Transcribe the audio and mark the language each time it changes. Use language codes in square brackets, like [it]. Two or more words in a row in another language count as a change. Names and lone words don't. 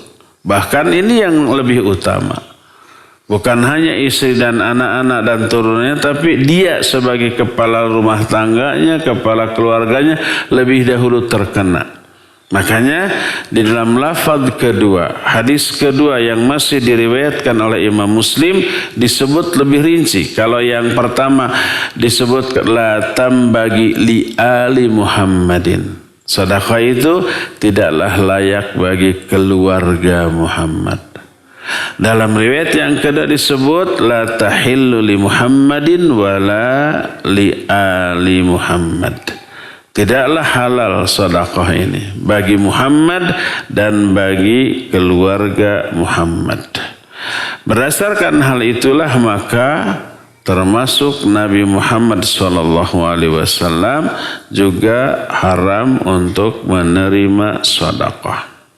[id] Bahkan ini yang lebih utama. Bukan hanya istri dan anak-anak dan turunnya, tapi dia sebagai kepala rumah tangganya, kepala keluarganya lebih dahulu terkena. Makanya di dalam lafaz kedua, hadis kedua yang masih diriwayatkan oleh Imam Muslim disebut lebih rinci. Kalau yang pertama disebut [ar] لا تنبغي لآل محمد. [id] Sedekah itu tidaklah layak bagi keluarga Muhammad. Dalam riwayat yang kedua disebut [ar] لا تحل لمحمد ولا لآل محمد. [id] Tidaklah halal sedekah ini bagi Muhammad dan bagi keluarga Muhammad. Berdasarkan hal itulah maka termasuk Nabi Muhammad SAW juga haram untuk menerima sedekah.